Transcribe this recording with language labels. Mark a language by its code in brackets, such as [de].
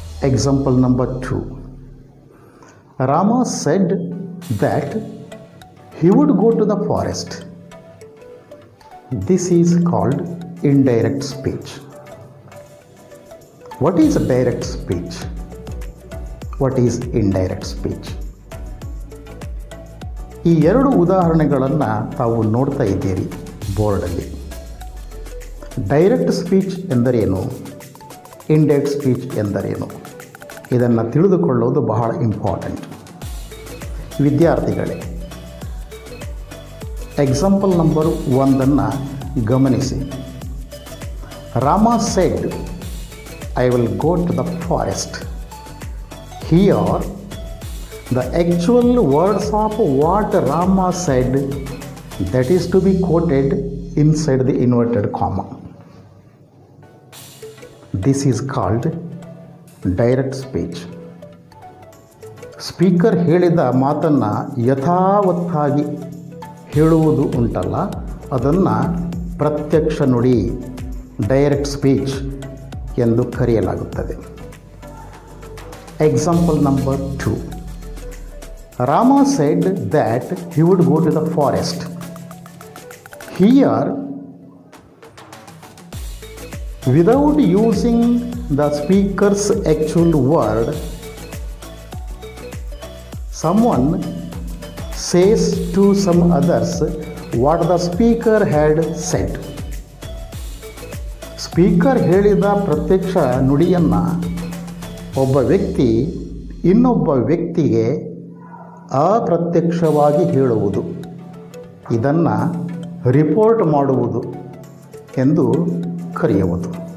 [en] Example number 2. Rama said that he would go to the forest. This is called indirect speech. What is direct speech? What is indirect speech? [kn] ಈ ಎರಡು ಉದಾಹರಣೆಗಳನ್ನು ತಾವು ನೋಡ್ತಾ ಇದ್ದೀರಿ ಬೋರ್ಡಲ್ಲಿ. Direct speech ಎಂದರೇನು, indirect speech ಎಂದರೇನು, ಇದನ್ನು ತಿಳಿದುಕೊಳ್ಳೋದು ಬಹಳ ಇಂಪಾರ್ಟೆಂಟ್. ವಿದ್ಯಾರ್ಥಿಗಳೇ, ಎಕ್ಸಾಂಪಲ್ ನಂಬರ್ 1 ಗಮನಿಸಿ. [en] Rama said, I will go to the forest. Here, the actual words of what Rama said, that is to be quoted inside the inverted comma. This is called direct speech. [kn] Speaker ಹೇಳಿದ ಮಾತನ್ನು ಯಥಾವತ್ತಾಗಿ ಹೇಳುವುದು ಉಂಟಲ್ಲ, ಅದನ್ನು ಪ್ರತ್ಯಕ್ಷ ನುಡಿ, direct speech ಎಂದು ಕರೆಯಲಾಗುತ್ತದೆ. [en] Example number 2. Rama said that he would go to the forest. Here, without using the speaker's actual word, someone says to some others what the speaker had said. [kn] Speaker ಹೇಳಿದ ಪ್ರತ್ಯಕ್ಷ ನುಡಿಯನ್ನು ಒಬ್ಬ ವ್ಯಕ್ತಿ ಇನ್ನೊಬ್ಬ ವ್ಯಕ್ತಿಗೆ ಅಪ್ರತ್ಯಕ್ಷವಾಗಿ ಹೇಳುವುದು, ಇದನ್ನು ರಿಪೋರ್ಟ್ ಮಾಡುವುದು ಎಂದು ಕರೆಯುವುದು.